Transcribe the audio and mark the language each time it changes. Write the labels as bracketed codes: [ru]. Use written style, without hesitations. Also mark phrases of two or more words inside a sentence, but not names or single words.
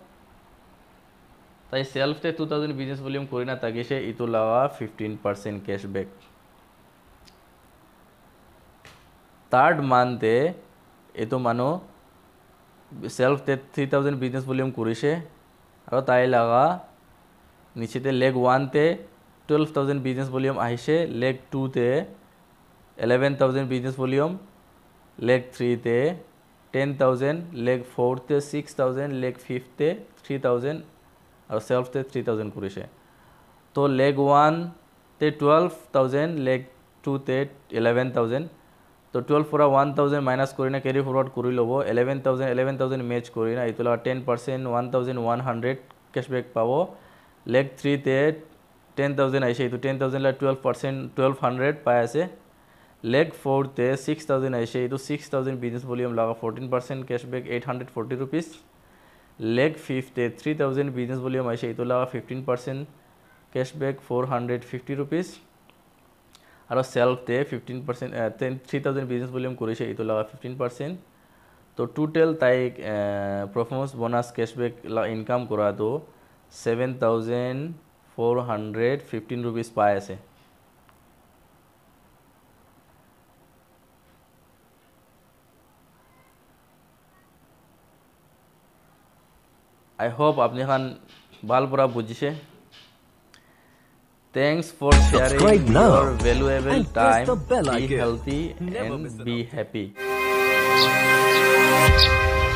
[nag] ताई सेल्फ ते 2,000 [en] business volume [nag] करिना तागिसे इतु लगा 15% [en] cashback third month [nag] इतु मानो सेल्फ ते 3,000 [en] business volume [nag] करिसे आरो ताई लगा नीचे लेग 1 ते 12,000 [en] business volume [nag] आइसे लेग 2 ते 11,000 [en] business volume [nag] लेग 3 ते 10,000 लेग 4 ते 6,000 लेग 5 ते 3,000 और सेल्फ ते 3,000 करिसे तो लेग 1 ते 12,000 लेग 2 ते 11,000 তো 12 পৰা 1000 মাইনাছ কৰি না কেৰি ফৰৱাৰ্ড কৰি ল'ব 11000 মেচ কৰি না এইটো 10% 1100 কেশবেক পাব লেগ 3 তে 10000 আহিছে এইটো 10000 লা 12% 1200 পাই আছে leg 4 te 6000 aise itu 6000 [en] business volume [nag] laga 14% cashback 840 rupees leg 5 te 3000 [en] business volume [nag] aise itu laga 15% cashback 450 rupees aro self te 15% 3000 [en] business volume [nag] korise itu laga 15% to total tai [en] performance bonus cashback [nag] la income kora to 7415 rupees pai ase [en] I hope [nag] apni khan bal pura bujise. [en] Thanks for sharing your valuable time. Be healthy and be happy.